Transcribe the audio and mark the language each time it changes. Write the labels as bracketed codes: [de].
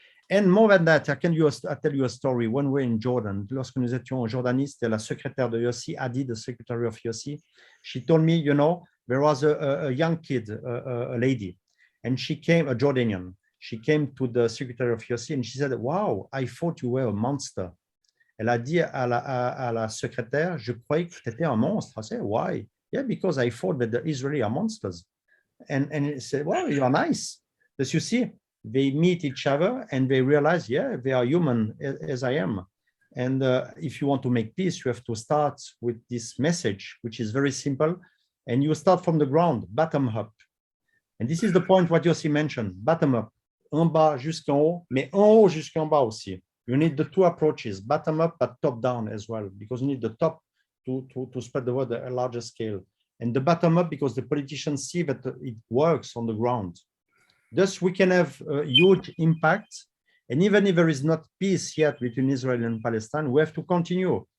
[en] And more than that, I tell you a story. When we're in Jordan, [fr] lorsque nous étions en Jordanie, c'était la secrétaire de Yossi, Adi, [en] the secretary of Yossi. She told me, there was a young kid, a lady, and she came, a Jordanian. She came to the secretary of Yossi and she said, "Wow, I thought you were a monster." [fr] Elle a dit à la secrétaire, je croyais que tu étais un monstre. [en] I said, "Why?" "Yeah, because I thought that the Israelis are monsters." And he said, "Well, you are nice." As you see, they meet each other and they realize, yeah, they are human as I am. And if you want to make peace, you have to start with this message, which is very simple. And you start from the ground, bottom up. And this is the point what Yossi mentioned, bottom up. [fr] En bas jusqu'en haut, mais en haut jusqu'en bas aussi. [en] You need the two approaches, bottom up, but top down as well, because you need the top to spread the word at a larger scale. And the bottom up, because the politicians see that it works on the ground. Thus, we can have a huge impact. And even if there is not peace yet between Israel and Palestine, we have to continue.